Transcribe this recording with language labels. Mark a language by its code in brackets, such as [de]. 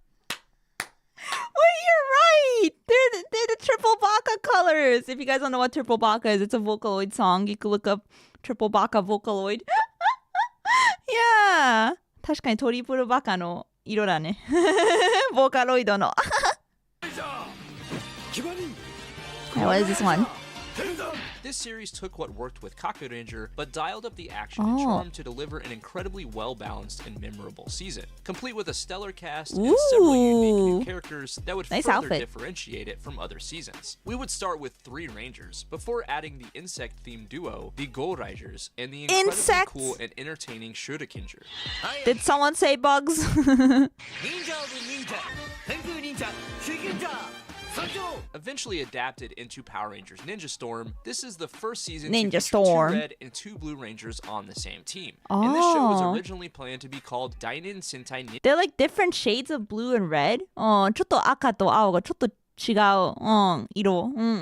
[en] Wait, you're right. They're the triple baka colors. If you guys don't know what triple baka is, it's a Vocaloid song. You can look up triple baka Vocaloid. Yeah. [ja] 確かにトリプルバカの色だね。ボーカロイドの。 [en] What is this one? This series took what worked with Kaku Ranger, but dialed up the action and charm to deliver an incredibly well-balanced and memorable season, complete with a stellar cast and several unique new characters that would further differentiate it from other seasons. We would start with 3 Rangers, before adding the insect-themed duo, the Go Rangers, and the incredibly cool and entertaining Shurikinger. Did someone say bugs? Eventually adapted into Power Rangers Ninja Storm, this is the first season Ninja to feature Storm. 2 red and 2 blue Rangers on the same team. And this show was originally planned to be called dayon Sentai Ninja. They're like different shades of blue and red. [ja] ちょっと赤と青がちょっと違う色。